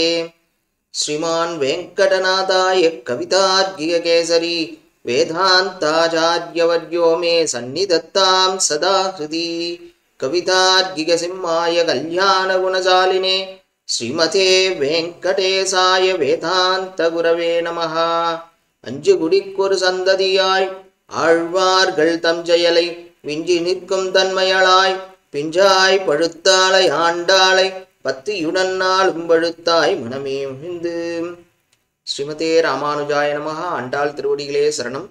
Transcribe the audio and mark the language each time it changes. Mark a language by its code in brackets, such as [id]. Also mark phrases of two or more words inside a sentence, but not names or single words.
[sa] श्रीमान् वेङ्कटनाथाय कवितार्किककेसरी वेदान्ताचार्यवर्यो मे सन्निधत्तां सदा हृदि। कवितार्किकसिंहाय कल्याणगुणशालिने श्रीमते वेङ्कटेशाय वेदान्तगुरवे नमः। [ta] அஞ்சு குடிக்கொரு சந்ததியாய் ஆழ்வார்கள் தம் செயலை விஞ்சி நிற்கும் தன்மையளாய் பிஞ்சாய் பழுத்தாளை ஆண்டாளை பத்தியுடன் நாளும் பழுத்தாய் மனமே மகிழ்ந்து. [sa] श्रीमते रामानुजाय नमः. [ta] ஆண்டாள் திருவடிகளே சரணம்.